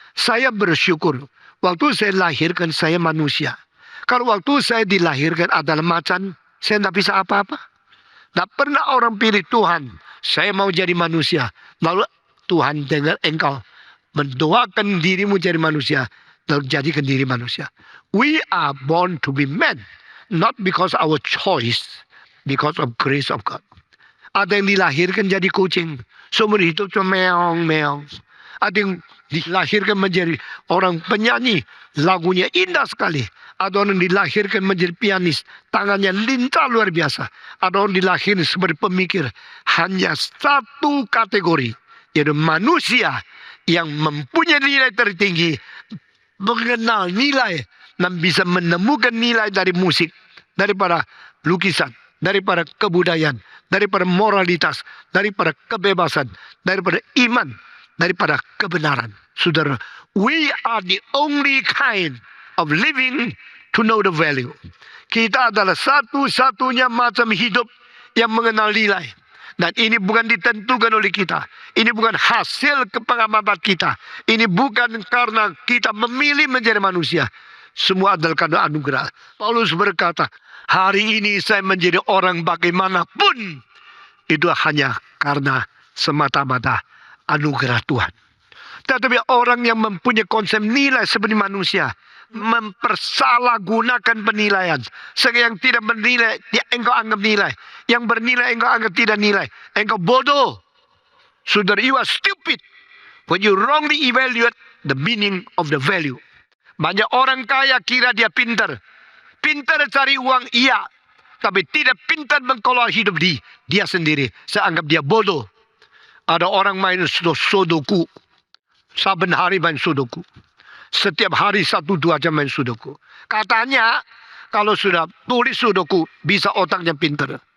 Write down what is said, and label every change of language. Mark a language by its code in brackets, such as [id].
[id] Saya bersyukur waktu saya lahirkan saya manusia. Kalau waktu saya dilahirkan adalah macan, saya tidak bisa apa-apa. Tidak pernah orang pilih Tuhan, saya mau jadi manusia. Lalu Tuhan dengar engkau mendoakan dirimu jadi manusia, lalu jadikan diri manusia. [en] We are born to be men, not because our choice, because of grace of God. [id] Ada yang dilahirkan jadi kucing, seumur hidup cuma meong-meong. Ada yang dilahirkan menjadi orang penyanyi, lagunya indah sekali. Ada orang dilahirkan menjadi pianis, tangannya lincah luar biasa. Ada orang dilahirkan sebagai pemikir. Hanya satu kategori, yaitu manusia yang mempunyai nilai tertinggi, mengenal nilai, dan bisa menemukan nilai dari musik, daripada lukisan, daripada kebudayaan, daripada moralitas, daripada kebebasan, daripada iman, daripada kebenaran. Saudara, [en] we are the only kind of living to know the value. [id] Kita adalah satu-satunya macam hidup yang mengenal nilai. Dan ini bukan ditentukan oleh kita. Ini bukan hasil kepengamatan kita. Ini bukan karena kita memilih menjadi manusia. Semua adalah karena anugerah. Paulus berkata, hari ini saya menjadi orang bagaimanapun, itu hanya karena semata-mata anugerah Tuhan. Tetapi orang yang mempunyai konsep nilai seperti manusia, mempersalahgunakan penilaian. Sehingga yang tidak bernilai, engkau anggap nilai. Yang bernilai, engkau anggap tidak nilai. Engkau bodoh. Saudara, [en] you are stupid when you wrongly evaluate the meaning of the value. [id] Banyak orang kaya kira dia pintar. Pintar cari uang, iya. Tapi tidak pintar mengelola hidup dia sendiri. Saya anggap dia bodoh. Ada orang main sudoku. Saben hari main sudoku. Setiap hari 1-2 jam main sudoku. Katanya kalau sudah tulis sudoku bisa otaknya pintar.